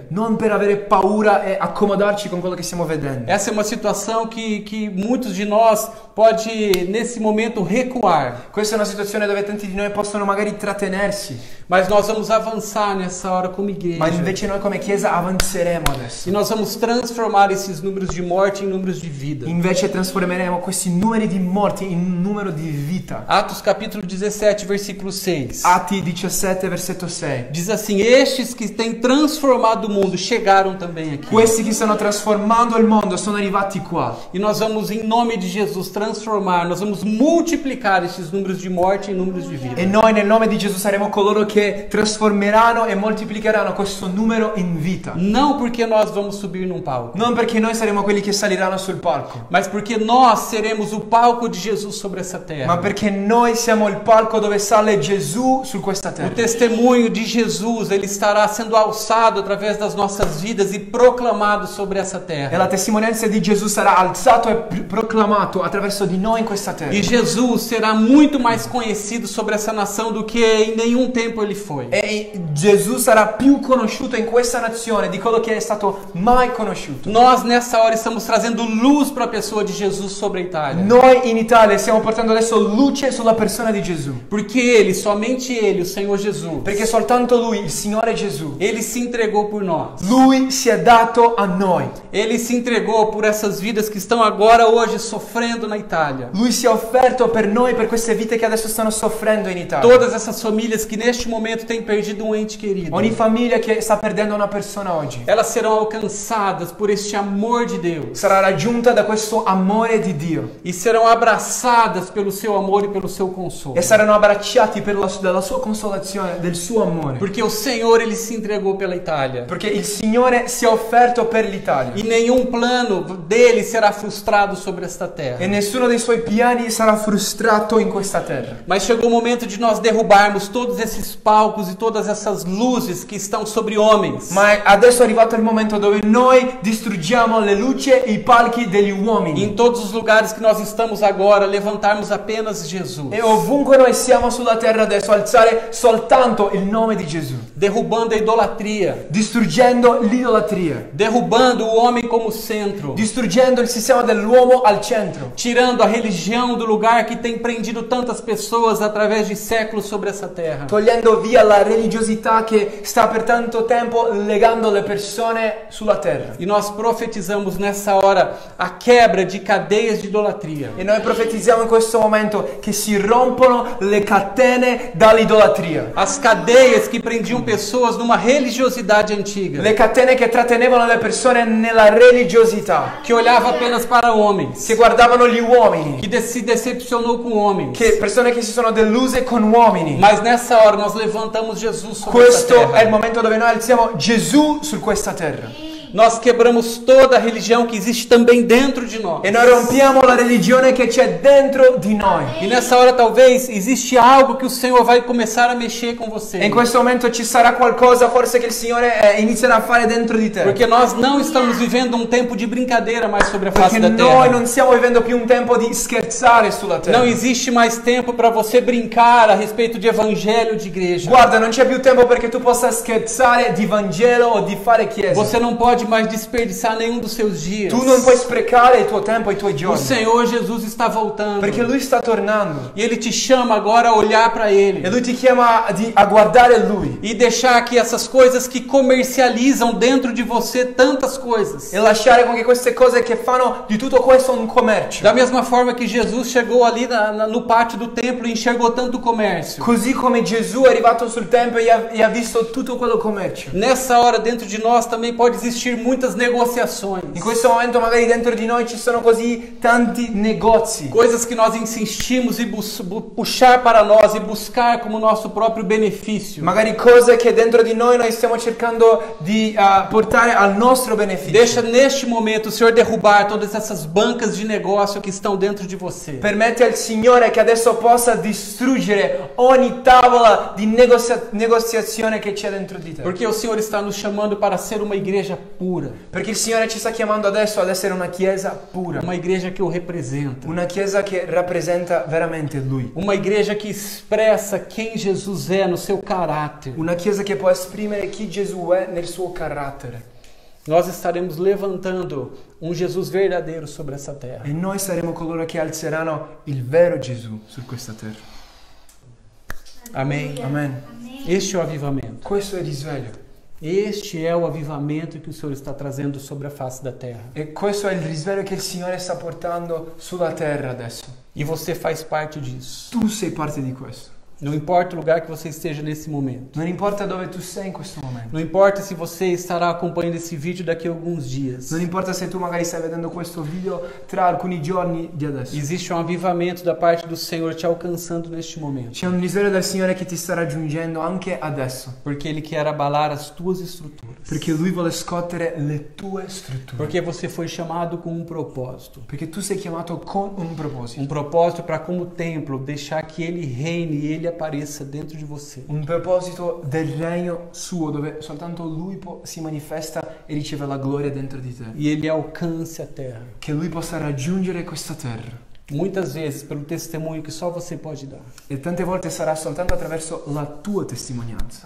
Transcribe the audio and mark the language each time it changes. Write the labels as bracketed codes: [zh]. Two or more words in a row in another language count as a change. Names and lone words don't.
[it] Non per avere paura e accomodarci con quello che stiamo vedendo. [pt] Essa é uma situação que muitos de nós pode nesse momento recuar. [it] Questa è una situazione dove tanti di noi possono magari trattenersi, [pt] Mas nós vamos avançar nessa hora como igreja. [it] ma invece noi come Chiesa avanzeremo adesso. [pt] E nós vamos transformar esses números de morte em números de vida. [it] Invece trasformeremo questi numeri di morti in un numero di vita. [pt] Atos capítulo 17, versículo 6. [it] Atti 17, versetto 6. [pt] Diz assim: estes que têm transformado o mundo chegaram também aqui. [it] Questi che stanno trasformando il mondo sono arrivati qua. [pt] E nós vamos, em nome de Jesus, transformar, nós vamos multiplicar esses números de morte em números de vida. [it] E noi nel nome di Gesù saremo coloro che trasformeranno e moltiplicheranno questo numero in vita. [pt] Não porque nós vamos subir num palco, [it] Non perché noi saremo quelli che saliranno sul palco, [pt] mas porque nós seremos o palco de Jesus sobre essa terra. [it] ma perché noi siamo il palco dove sale Gesù su questa [pt] O [it] terra. [pt] testemunho de Jesus, ele estará sendo alçado através das nossas vidas e proclamado sobre essa [it] E [pt] terra. [it] la testimonianza di Gesù sarà alzato e proclamato attraverso di noi in questa terra. [pt] E Jesus será muito mais conhecido sobre essa nação do que em nenhum tempo ele foi. [it] E Gesù sarà più conosciuto in questa nazione di quello che è stato mai conosciuto. [pt] Nós nessa hora estamos trazendo luz para a pessoa de Jesus sobre a Itália. [it] Noi in Italia stiamo portando adesso luce sulla persona di Gesù. [pt] Porque ele, somente ele, o Senhor Jesus, [it] Perché soltanto Lui, il Signore Gesù, [pt] ele se entregou por nós. [it] Lui si è dato a noi. [pt] Ele se entregou por essas vidas que estão agora hoje sofrendo na Itália. [it] Lui si è offerto per noi, per queste vite che adesso stanno soffrendo in Italia. [pt] Todas essas famílias que neste momento têm perdido um ente querido. [it] Ogni famiglia che sta perdendo una persona oggi [pt] Elas serão alcançadas por este amor de Deus [it] sarà raggiunta da questo amore di Dio [pt] e serão abraçadas pelo seu amor e pelo seu consolo. [it] e saranno abbracciati dalla sua consolazione, del suo amore. [pt] Porque o Senhor, ele se entregou pela Itália. [it] Perché il Signore si è offerto per l'Italia [pt] E nenhum plano dele será frustrado sobre esta terra. [it] e nessuno dei suoi piani sarà frustrato in questa terra. [pt] Mas chegou o momento de nós derrubarmos todos esses palcos e todas essas luzes que estão sobre homens. [it] Ma adesso è arrivato il momento dove noi distruggiamo le luci e i palchi degli [pt] E em [it] uomini. [pt] todos os lugares que nós estamos agora, levantarmos apenas Jesus. [it] E ovunque noi siamo sulla terra adesso, alzare soltanto il nome di Gesù, [pt] Derrubando a idolatria. [it] distruggendo l'idolatria, [pt] Derrubando o homem como centro. [it] distruggendo il sistema dell'uomo al centro, [pt] Tirando a religião do lugar que tem prendido tantas pessoas através de séculos sobre essa terra. [it] togliendo via la religiosità che sta per tanto tempo legando le persone sulla terra. [pt] E nós profetizamos nessa hora a quebra de cadeias de idolatria. [it] E noi profetizziamo in questo momento che si rompono le catene dall'idolatria. [pt] As cadeias que prendiam pessoas numa religiosidade antiga, [it] Le catene che trattenevano le persone nella religiosità, [pt] que olhava apenas para homens, [it] che guardavano gli uomini, [pt] que se decepcionou com homens. [it] persone che si sono deluse con uomini. [pt] Mas nessa hora nós levantamos Jesus sobre essa [it] Questo è il [pt] terra. [it] momento dove noi alziamo Gesù su questa terra. [pt] Nós quebramos toda a religião que existe também dentro de nós. [it] E noi rompiamo la religione che c'è dentro di noi. [pt] E nessa hora talvez existe algo que o Senhor vai começar a mexer com você. [it] E in questo momento ci sarà qualcosa forse che il Signore inizierà a fare dentro di te. [pt] Porque nós não estamos vivendo um tempo de brincadeira mais sobre a face [it] Perché [pt] da [it] noi [pt] terra. [it] non stiamo vivendo più un tempo di scherzare sulla terra. [pt] Não existe mais tempo para você brincar a respeito de evangelho de igreja. [it] Guarda, non c'è più tempo perché tu possa scherzare di Vangelo o di fare chiesa. [pt] Você não pode mais desperdiçar nenhum dos seus dias. [it] Tu non puoi sprecare il tuo tempo e i tuoi [pt] O [it] giorni. [pt] Senhor Jesus está voltando. [it] Perché Lui sta tornando. [pt] E Ele te chama agora a olhar para Ele. [it] E Lui ti chiama a guardare Lui. [pt] E deixar que essas coisas que comercializam dentro de você tantas coisas. [it] E lasciare con che queste cose che fanno di tutto questo un commercio. [pt] Da mesma forma que Jesus chegou ali no pátio do templo e enxergou tanto comércio. [it] Così come Gesù è arrivato sul tempio e ha visto tutto quello commercio. [pt] Nessa hora dentro de nós também pode existir existir muitas negociações. [it] In questo momento magari dentro di noi ci sono così tanti negozi. [pt] Coisas que nós insistimos em puxar para nós e buscar como nosso próprio benefício. [it] Magari cose che dentro di noi stiamo cercando di portare al nostro beneficio. [pt] Deixa neste momento o Senhor derrubar todas essas bancas de negócio que estão dentro de você. [it] Permette al Signore che adesso possa distruggere ogni tavola di negoziazione che c'è dentro di te. [pt] Porque o Senhor está nos chamando para ser uma igreja pura. [it] Perché il Signore ci sta chiamando adesso ad essere una chiesa pura. [pt] Uma igreja que o representa. [it] Una chiesa che rappresenta veramente Lui. [pt] Uma igreja que expressa quem Jesus é no seu caráter. [it] Una chiesa che può esprimere chi Gesù è nel suo carattere. [pt] Nós estaremos levantando um Jesus verdadeiro sobre essa terra. [it] E noi saremo coloro che alzeranno il vero Gesù su questa terra. [pt] Amém. [it] Amen. [pt] Este é o avivamento. [it] Questo è il risveglio. [pt] Este é o avivamento que o Senhor está trazendo sobre a face da terra. [it] E questo è il risveglio che il Signore sta portando sulla terra adesso. [pt] E você faz parte disso. [it] Tu sei parte di questo. [pt] Não importa o lugar que você esteja nesse momento. [it] Non importa dove tu sei in questo momento. [pt] Não importa se você estará acompanhando esse vídeo daqui a alguns dias. [it] Non importa se tu magari stai vedendo questo video tra alcuni giorni di adesso. [pt] Existe um avivamento da parte do Senhor te alcançando neste momento. [it] C'è un risveglio del Signore che ti sta raggiungendo anche adesso. [pt] Porque Ele quer abalar as tuas estruturas. [it] Perché Lui vuole scuotere le tue strutture. [pt] Porque você foi chamado com um propósito. [it] Perché tu sei chiamato con un proposito. [pt] Um propósito para como templo deixar que Ele reine e Ele apareça dentro de você. [it] Un proposito del regno suo dove soltanto Lui si manifesta e riceve la gloria dentro di te. [pt] E Ele alcance a terra. [it] Che Lui possa raggiungere questa terra. [pt] Muitas vezes pelo testemunho que só você pode dar. [it] E tante volte sarà soltanto attraverso la tua testimonianza.